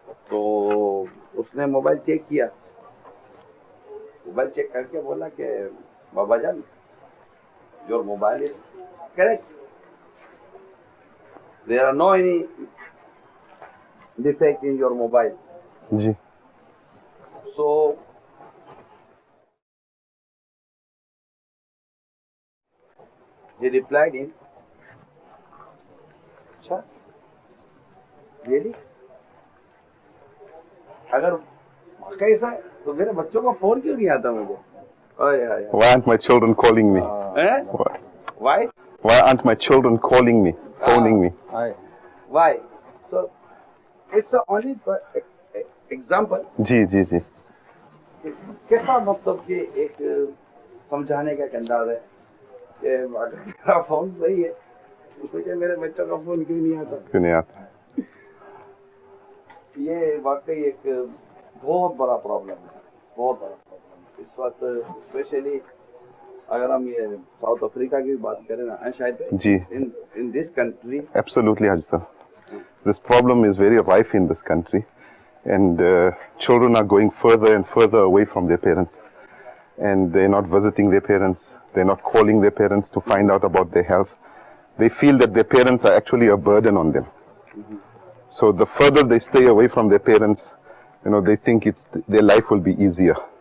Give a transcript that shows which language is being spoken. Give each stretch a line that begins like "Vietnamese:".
Hindi: तो उसने mobile check किया, मोबाइल चेक करके बोला कि बाबा जान
English: Your mobile is correct, there are no any defect in your mobile.
Hindi: Ji.
English: So he replied him, अच्छा really?
Hindi: अगर वाकई ऐसा है तो मेरे बच्चों का फोन क्यों नहीं आता मुझे?
English: Why aren't my children calling me? हैं? Why? Why aren't my children calling me, phoning me? Why? So it's only example.
Hindi: जी, जी, जी. कैसा मतलब कि एक समझाने का एक अंदाज है कि अगर मेरा फोन सही है तो सोचे मेरे बच्चों का फोन क्यों नहीं आता? क्यों नहीं आता? ये वाकई एक बहुत बड़ा प्रॉब्लम है, बहुत बड़ा प्रॉब्लम इस वक्त, स्पेशली अगर हम ये साउथ अफ्रीका की बात करें ना शायद जी.
English: in this country. Absolutely, Haji sir. This problem is very rife in this country, and children are going further and further away from their parents, and they're not visiting their parents, they're not calling their parents to find out about their health. They feel that their parents are actually a burden on them. So the further they stay away from their parents, they think their life will be easier.